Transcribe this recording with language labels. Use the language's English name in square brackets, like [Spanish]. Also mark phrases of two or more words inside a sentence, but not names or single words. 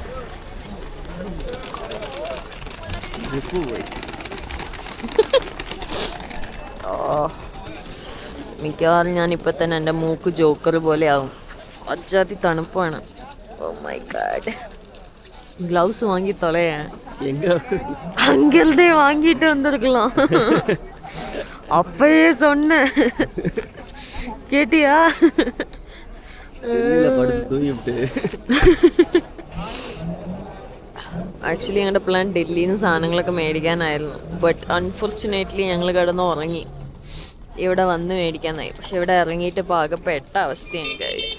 [Malayalam] മിക്കവാറും ഞാനിപ്പോൾ തന്നെ എൻ്റെ മൂക്ക് ജോക്കർ പോലെ ആവും. അജാതി തണുപ്പാണ്. [English] oh my god. [Malayalam] ഗ്ലൗസ് വാങ്ങി [Tamil] தொலைய. அங்கிருந்தே வாங்கிட்டு வந்திருக்கலாம். அப்பயே சொன்னேன், கேட்டியா? [Malayalam] ആക്ച്വലി ഞങ്ങളുടെ പ്ലാൻ ഡൽഹിയിൽ നിന്ന് സാധനങ്ങളൊക്കെ മേടിക്കാനായിരുന്നു. [English] but unfortunately [Malayalam] ഞങ്ങൾ കിടന്ന് ഉറങ്ങി. ഇവിടെ വന്ന് മേടിക്കാനായി. പക്ഷെ ഇവിടെ ഇറങ്ങിയിട്ട് പാകപ്പെട്ട അവസ്ഥയാണ് ഗൈസ്.